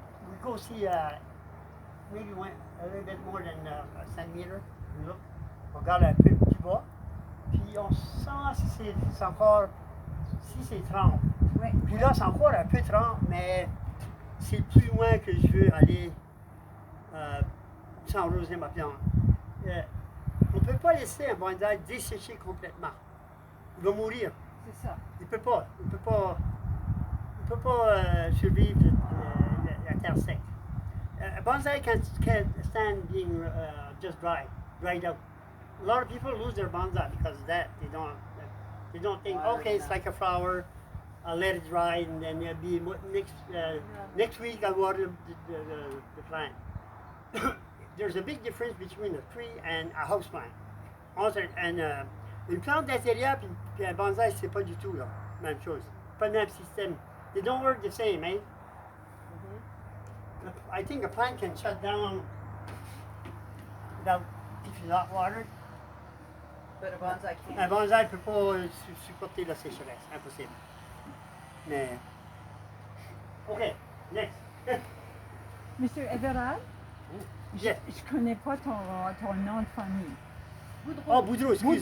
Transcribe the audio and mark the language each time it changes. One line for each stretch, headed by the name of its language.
English: We go see maybe a little bit more than a centimeter. Look.
French: On regarde un peu plus bas. Puis on sent si c'est encore, si c'est trempe. Ouais. Puis là, c'est encore un peu trempe, mais c'est plus loin que je veux aller sans arroser ma plante. On ne peut pas laisser un bonsaï dessécher complètement. Il va mourir. C'est ça. Il ne peut pas. Il peut pas survivre la terre sec.
English: A bonsai can't stand being just dried out. A lot of people lose their bonsai because of that. They don't think, okay, it's like a flower. I'll let it dry and then it'll be next week I'll water the plant. There's a big difference between a tree and a house plant. Also, and
French: une plante d'intérieur puis un bonsai, c'est pas du tout la même chose. Pas le même système.
English: They don't work the same, eh? I think a plant can shut down without if it's not watered. But a bonsai can't.
French: Un bonsaï ne peut pas supporter la sécheresse, impossible. Mais.
English: OK, next.
French: Monsieur Everard,
English: Yes.
French: je connais pas ton nom de famille. Oh, Boudreau, excuse,